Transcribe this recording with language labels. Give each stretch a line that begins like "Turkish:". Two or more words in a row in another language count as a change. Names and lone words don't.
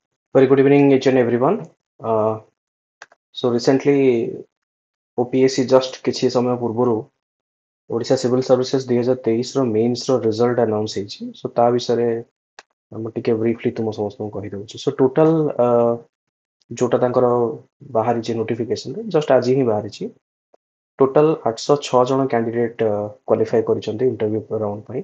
English: Very good evening, each and everyone. So recently, OPSC just
Odia: କିଛି ସମୟ ପୂର୍ବରୁ ଓଡ଼ିଶା ସିଭିଲ ସର୍ଭିସେସ୍ 2023 ର ମେନ୍ସ ର ରିଜଲ୍ଟ ଆନାଉନ୍ସ ହେଇଛି। ସୋ ତା ବିଷୟରେ ମୁଁ ଟିକେ ବ୍ରିଫଲି ତୁମ ସମସ୍ତଙ୍କୁ କହିଦେଉଛି। ସୋ ଟୋଟାଲ ଯୋଉଟା ତାଙ୍କର ବାହାରିଛି ନୋଟିଫିକେସନରେ ଜଷ୍ଟ ଆଜି ହିଁ ବାହାରିଛି। ଟୋଟାଲ 806 ଜଣ
English: candidate qualify
Odia: କରିଛନ୍ତି
English: interview round
Odia: ପାଇଁ।